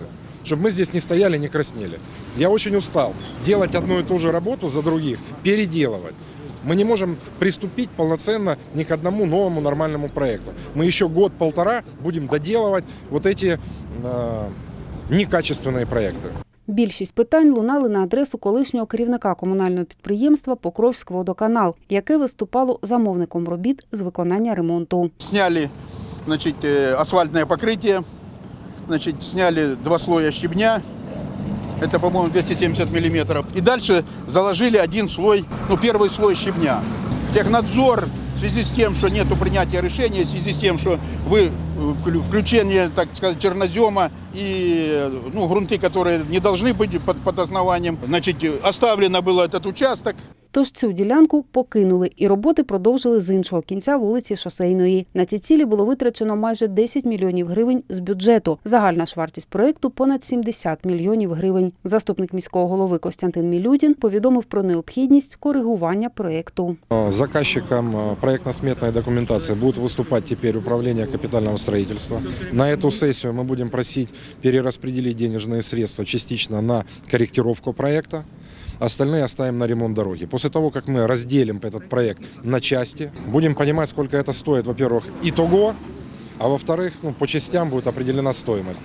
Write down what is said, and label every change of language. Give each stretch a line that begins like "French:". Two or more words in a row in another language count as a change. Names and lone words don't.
Russian: Чтобы мы здесь не стояли, не краснели. Я очень устал делать одну и ту же работу за других, переделывать. Мы не можем приступить полноценно ни к одному новому нормальному проекту. Мы еще год-полтора будем доделывать вот эти некачественные проекты.
Ukrainian: Більшість питань лунали на адресу колишнього керівника комунального підприємства «Покровськводоканал», яке виступало замовником робіт з виконання ремонту.
Russian: Сняли, асфальтное покрытие, сняли 2 слоя щебня, это, по-моему, 270 миллиметров. И дальше заложили один слой, первый слой щебня. Технадзор, в связи с тем, что нет принятия решения, в связи с тем, что включение, так сказать, чернозема и грунты, которые не должны быть под основанием, оставлено было этот участок.
Ukrainian: Тож цю ділянку покинули і роботи продовжили з іншого кінця вулиці Шосейної. На ці цілі було витрачено майже 10 мільйонів гривень з бюджету. Загальна ж вартість проєкту – понад 70 мільйонів гривень. Заступник міського голови Костянтин Мілютін повідомив про необхідність коригування проєкту.
Russian: Заказчиком проектно-сметной документации будет выступать теперь управление капитального строительства. На эту сессию мы будем просить перераспределить денежные средства частично на корректировку проекта. Остальные оставим на ремонт дороги. После того, как мы разделим этот проект на части, будем понимать, сколько это стоит, во-первых, итого, а во-вторых, по частям будет определена стоимость.